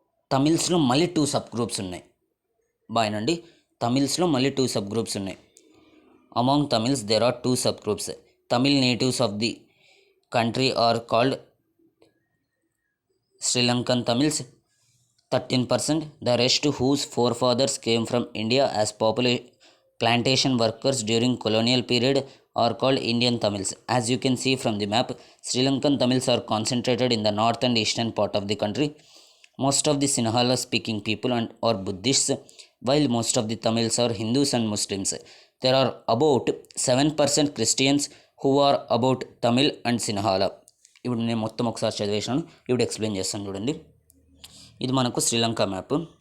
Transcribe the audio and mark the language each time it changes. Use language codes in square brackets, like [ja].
[te] తమిళ్స్లో మళ్ళీ 2 sub groups ఉన్నాయి. బాయనండి, తమిళ్స్లో మళ్ళీ 2 సబ్ గ్రూప్స్ ఉన్నాయి. [en] Among Tamils there are 2 sub groups. Tamil natives of the country are called Sri Lankan Tamils 13%. The rest whose forefathers came from India as plantation workers during colonial period are called Indian Tamils. As you can see from the map, Sri Lankan Tamils are concentrated in the north and eastern part of the country. Most of the Sinhala speaking people are Buddhists, while most of the Tamils are Hindus and Muslims. There are about 7% Christians who are about Tamil and Sinhala. [te] ఇప్పుడు నేను మొత్తం ఒకసారి చదివేసాను, ఇప్పుడు explain చేస్తాను చూడండి. ఇది మనకు Sri Lanka map.